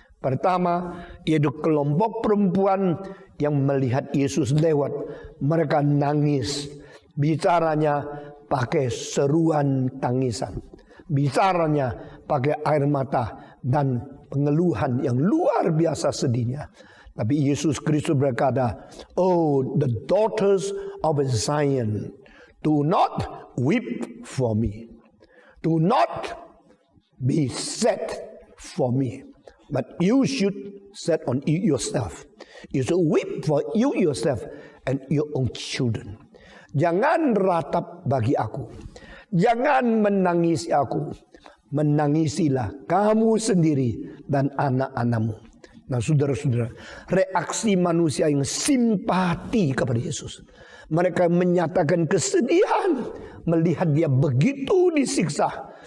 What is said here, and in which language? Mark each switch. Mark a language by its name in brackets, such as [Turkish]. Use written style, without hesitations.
[Indonesian] Pertama, yaitu kelompok perempuan yang melihat Yesus lewat. Mereka nangis. Bicaranya pakai seruan tangisan. Bicaranya pakai air mata dan pengeluhan yang luar biasa sedihnya. Tapi Yesus Kristus berkata, [English] oh, the daughters of Zion, do not weep for me. Do not be sad for me. But you should sad on yourself. You should weep for you yourself and your own children. [Indonesian] Jangan ratap bagi aku. Jangan menangisi aku. Menangisilah kamu sendiri dan anak-anakmu. Nah, saudara-saudara, reaksi manusia yang simpati kepada Yesus. Mereka menyatakan kesedihan melihat dia begitu disiksa.